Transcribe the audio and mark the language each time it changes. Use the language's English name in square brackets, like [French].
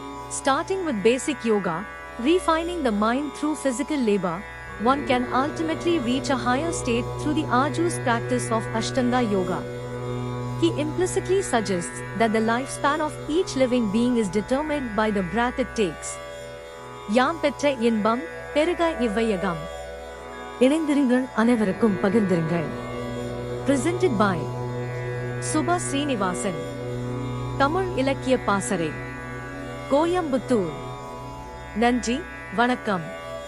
[English] Starting with basic yoga, refining the mind through physical labor, one can ultimately reach a higher state through the arduous practice of Ashtanga Yoga. He implicitly suggests that the lifespan of each living being is determined by the breath it takes. [Tamil] யாம் பெற்ற இன்பம் பெருக இவ்வையகம். இணைந்திருங்கள், அனைவருக்கும் பகிர்ந்திருங்கள். [English] Presented by Subha Srinivasan. [Tamil] Tamil இலக்கிய பாசறை, கோயம்புத்தூர். நன்றி, வணக்கம்.